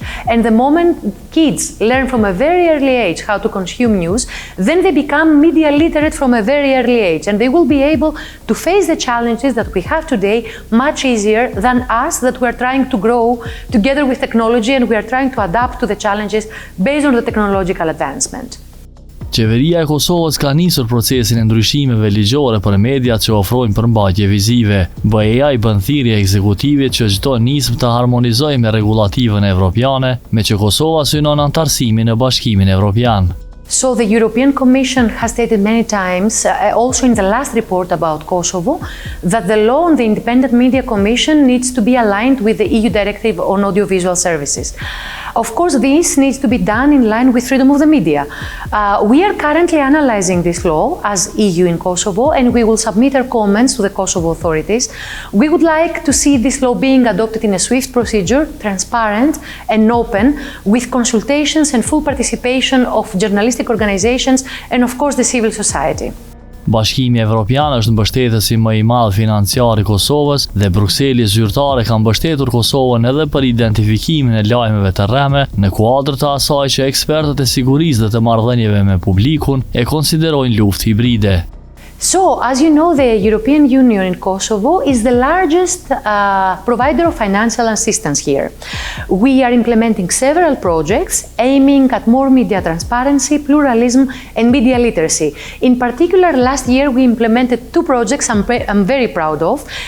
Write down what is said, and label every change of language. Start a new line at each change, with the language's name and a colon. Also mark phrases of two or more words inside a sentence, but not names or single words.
English: And the moment kids learn from a very early age how to consume news, then they become media literate from a very early age. And they will be able to face the challenges that we have today much easier than us that we are trying to grow together with technology and we are trying to adapt to the challenges based on the technological advancement.
Albanian: Qeveria e Kosovës ka nisur procesin e ndryshimeve ligjore për mediat që ofrojnë përmbajtje vizive. BE-ja i bën thirrje ekzekutivit që çdo nismë të harmonizojë me rregulativën evropiane, me që Kosova synon antarësimin në Bashkimin Evropian.
English: So the European Commission has stated many times, also in the last report about Kosovo, that the law on the Independent Media Commission needs to be aligned with the EU Directive on Audiovisual Services. Of course, this needs to be done in line with freedom of the media. We are currently analyzing this law as EU in Kosovo, and we will submit our comments to the Kosovo authorities. We would like to see this law being adopted in a swift procedure, transparent and open, with consultations and full participation of journalistic organizations and, of course, the civil society.
Albanian: Bashkimi Evropian është mbështetësi më i madh financiar i Kosovës dhe Brukseli zyrtare ka mbështetur Kosovën edhe për identifikimin e lajmeve të rreme në kuadër të asaj që ekspertët e sigurisë dhe të marrëdhënieve me publikun e konsiderojnë luftë hibride.
English: So, as you know, the European Union in Kosovo is the largest provider of financial assistance here. We are implementing several projects aiming at more media transparency, pluralism and media literacy. In particular, last year we implemented two projects I'm very proud of.